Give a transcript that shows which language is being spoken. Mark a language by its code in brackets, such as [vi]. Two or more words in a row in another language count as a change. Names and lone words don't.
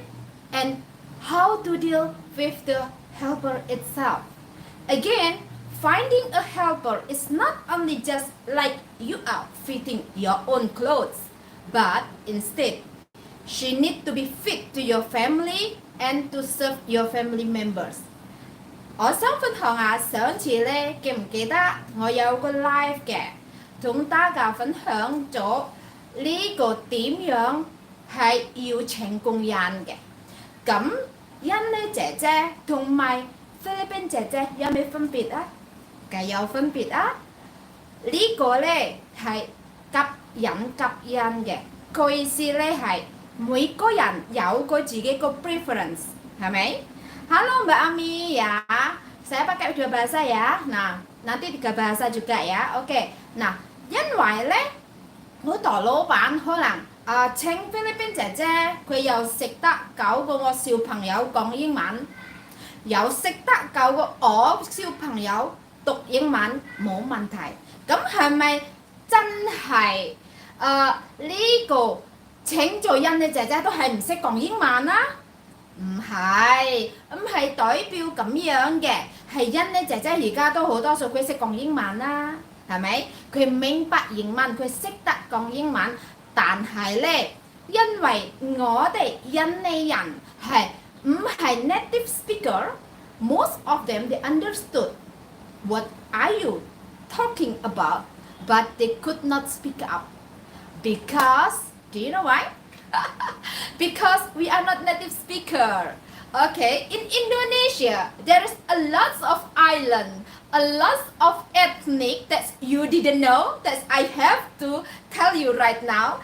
[en] And how to deal with the helper itself? Again, finding a helper is not only just like you are fitting your own clothes, but instead, she needs to be fit to your family and to serve your family members. [yue] 我想分享下上次咧，記唔記得我有個 live 嘅，同大家分享咗呢個點樣係要請工人嘅。咁印尼姐姐同埋菲律賓姐姐有咩分別啊？梗有分別啊！呢個咧係夾人夾人嘅，個意思咧係每個人有個自己個 preference， 係咪？ [id] Halo Mbak Ami ya, saya pakai dua bahasa ya. Nah, nanti tiga bahasa juga ya. Oke. Nah, [yue] 因為咧好多老闆可能請菲律賓姐姐，佢又識得教過我小朋友講英文，又識得教過我小朋友讀英文冇問題。咁係咪真係呢個請做印尼姐姐都係唔識講英文啊？唔係，咁係代表咁樣嘅，係印尼姐姐而家都好多數佢識講英文啦，係咪？佢明白英文，佢識得講英文，但係咧，因為我哋印尼人係唔係 [en] native speaker， most of them they understood what are you talking about, but they could not speak up because do you know why? Because we are not native speaker. Okay, in Indonesia, there is a lot of island, a lot of ethnic that you didn't know that I have to tell you right now.